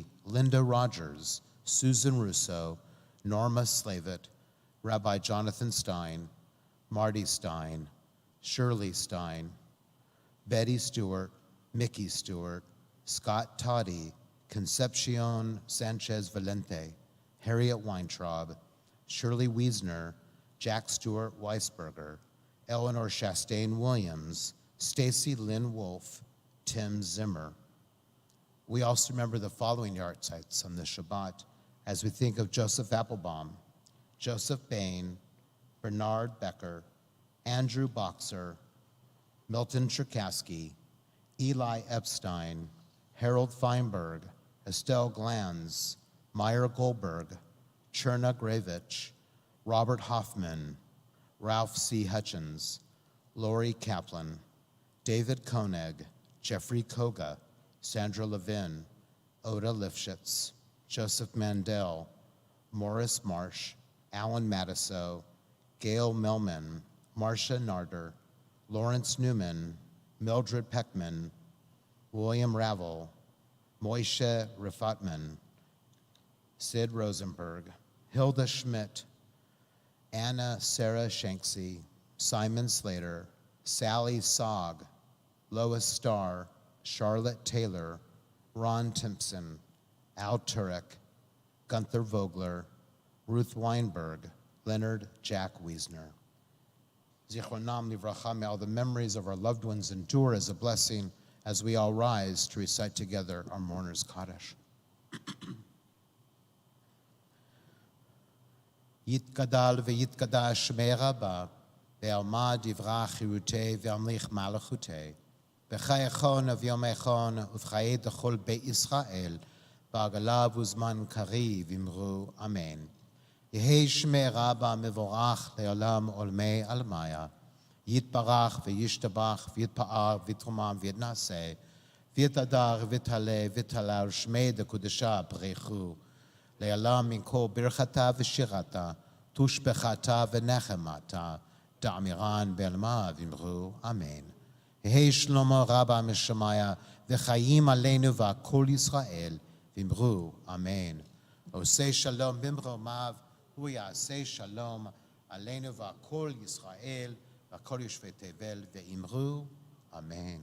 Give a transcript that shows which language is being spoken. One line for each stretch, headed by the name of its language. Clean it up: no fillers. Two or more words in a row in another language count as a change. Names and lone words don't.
English: Linda Rogers, Susan Russo, Norma Slavett, Rabbi Jonathan Stein, Marty Stein, Shirley Stein, Betty Stewart, Mickey Stewart, Scott Toddy, Concepcion Sanchez Valente, Harriet Weintraub, Shirley Wiesner, Jack Stewart Weisberger, Eleanor Chastain Williams, Stacy Lynn Wolf, Tim Zimmer. We also remember the following yahrzeits on this Shabbat as we think of Joseph Applebaum, Joseph Bain, Bernard Becker, Andrew Boxer, Milton Cherkasky, Eli Epstein, Harold Feinberg, Estelle Glanz, Meyer Goldberg, Cherna Gravich, Robert Hoffman, Ralph C. Hutchins, Lori Kaplan, David Koenig, Jeffrey Koga, Sandra Levin, Oda Lifshitz, Joseph Mandel, Morris Marsh, Alan Matisow, Gail Melman, Marcia Narder, Lawrence Newman, Mildred Peckman, William Ravel, Moishe Rifatman, Sid Rosenberg, Hilda Schmidt, Anna Sarah Shanksy, Simon Slater, Sally Sogg, Lois Starr, Charlotte Taylor, Ron Timpson, Al Turek, Gunther Vogler, Ruth Weinberg, Leonard Jack Wiesner.
Hebrew: זכרונם לברכה,
English: may all the memories of our loved ones endure as a blessing as we all rise to recite together our mourner's Kaddish.
Aramaic: יתגדל ויתקדש שמיה רבא בעלמא די ברא כרעותיה וימליך מלכותיה בחייכון וביומיכון ובחיי דכל בית ישראל בעגלא ובזמן קריב ואמרו אמן. יהא שמיה רבא מברך לעלם ולעלמי עלמיא יתברך וישתבח ויתפאר ויתרומם ויתנשא ויתהדר ויתעלה ויתהלל שמיה דקודשא בריך הוא, לעולם מן כל ברכתה ושירתה, תושבחתה ונחמתה, דאמירן בעלמה ואמרו אמן. יהי שלמה רבה משמיה,
Hebrew: וחיים עלינו ועל כל ישראל,
Aramaic: ואמרו אמן.
Hebrew: עושה שלום במרומיו, הוא יעשה שלום עלינו ועל כל ישראל, ועל כל יושבי תבל, ואמרו אמן.